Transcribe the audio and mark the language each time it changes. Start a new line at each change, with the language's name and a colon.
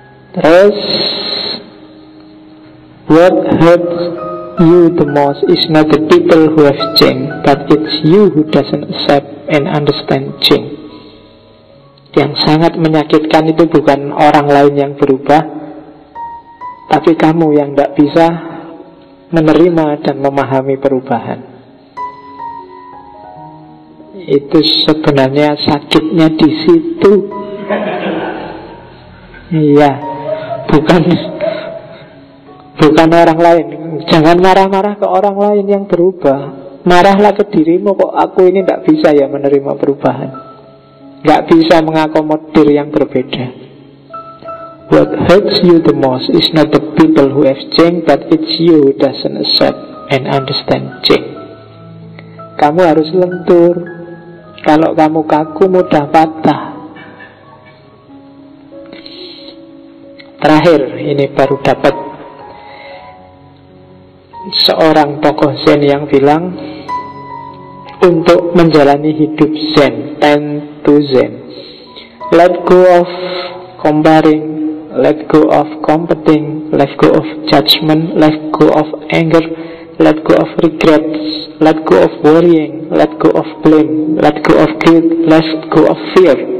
Indonesian: Terus,
English: what hurts you the most is not the people who have changed, but it's you who doesn't accept and understand change.
Indonesian: Yang sangat menyakitkan itu bukan orang lain yang berubah, tapi kamu yang tidak bisa menerima dan memahami perubahan. Itu sebenarnya sakitnya di situ. Iya, bukan orang lain. Jangan marah-marah ke orang lain yang berubah. Marahlah ke dirimu, kok aku ini tidak bisa ya menerima perubahan, tidak bisa mengakomodir yang berbeda.
English: What hurts you the most is not the people who have changed, but it's you who doesn't accept and understand change.
Indonesian: Kamu harus lentur. Kalau kamu kaku, mudah patah. Terakhir, ini baru dapat seorang tokoh Zen yang bilang, untuk menjalani hidup Zen,
English: tend to Zen. Let go of comparing, let go of competing, let go of judgment, let go of anger, let go of regrets, let go of worrying, let go of blame, let go of guilt, let go of fear.